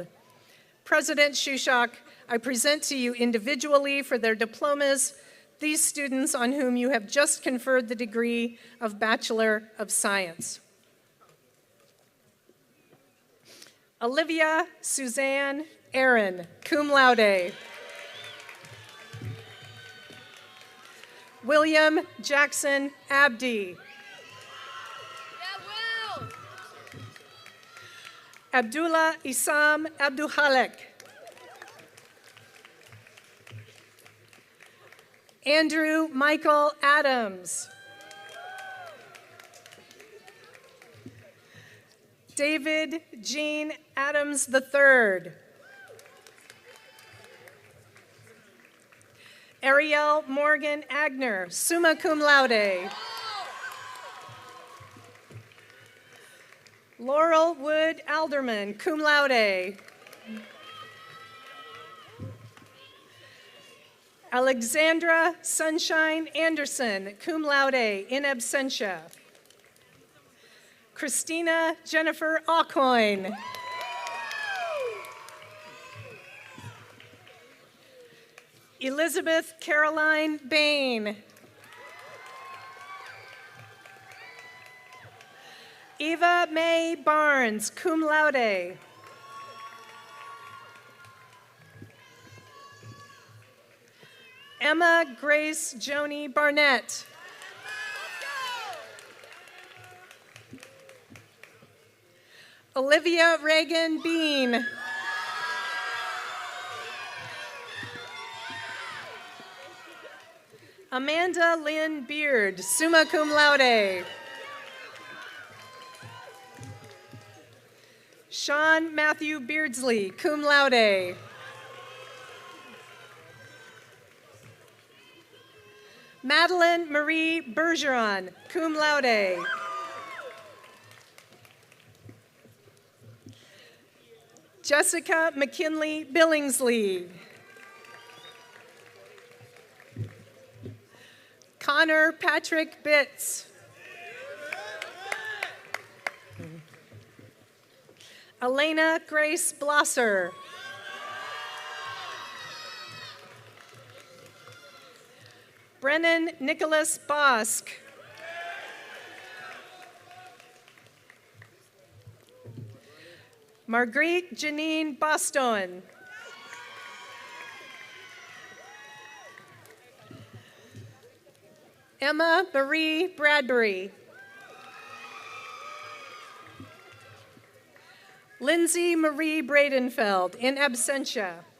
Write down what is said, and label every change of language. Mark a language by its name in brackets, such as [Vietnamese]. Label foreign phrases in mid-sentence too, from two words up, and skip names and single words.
[English] President Shushok, I present to you individually for their diplomas these students on whom you have just conferred the degree of Bachelor of Science. Olivia Suzanne Aaron, [Latin] cum laude. [English] William Jackson Abdi. Abdullah Isam Abduhalek. Andrew Michael Adams. David Jean Adams III. Ariel Morgan Agner, [Latin] summa cum laude. [English] Laurel Wood Alderman, [Latin] cum laude. [English] Alexandra Sunshine Anderson, [Latin] cum laude, in absentia. [English] Christina Jennifer Aucoin. Elizabeth Caroline Bain. Eva Mae Barnes, [Latin] cum laude. [English] Emma Grace Joni Barnett. Olivia Reagan Bean. Amanda Lynn Beard, [Latin] summa cum laude. [English] Sean Matthew Beardsley, [Latin] cum laude. [English] Madeline Marie Bergeron, [Latin] cum laude. [English] Jessica McKinley Billingsley. Connor Patrick Bitts. Elena Grace Blosser. Brennan Nicholas Bosk. Marguerite Janine Boston. Emma Marie Bradbury. Lindsay Marie Bradenfeld, [Latin] in absentia.